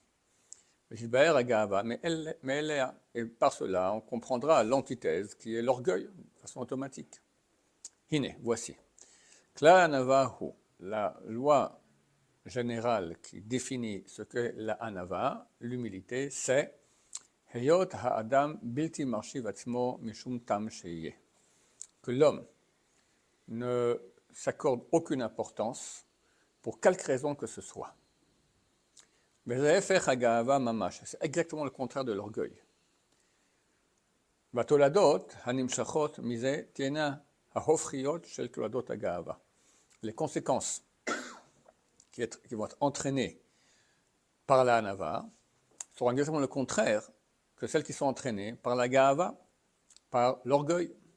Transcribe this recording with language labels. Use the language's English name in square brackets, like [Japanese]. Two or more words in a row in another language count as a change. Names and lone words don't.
[French] Mais elle est, et par cela, on comprendra l'antithèse qui est l'orgueil, de façon automatique. Hine, voici. [Hebrew] כלל הענווה הוא, [French] la loi générale qui définit ce qu'est la hanava, l'humilité, c'est [Hebrew] היות האדם בלתי מחשיב עצמו משום טעם שיהיה, [French] que l'homme ne s'accorde aucune importance pour quelque raison que ce soit. C'est exactement le contraire de l'orgueil. Les conséquences qui vont être entraînées par la hanava seront exactement le contraire que celles qui sont entraînées par la ga'ava, par l'orgueil.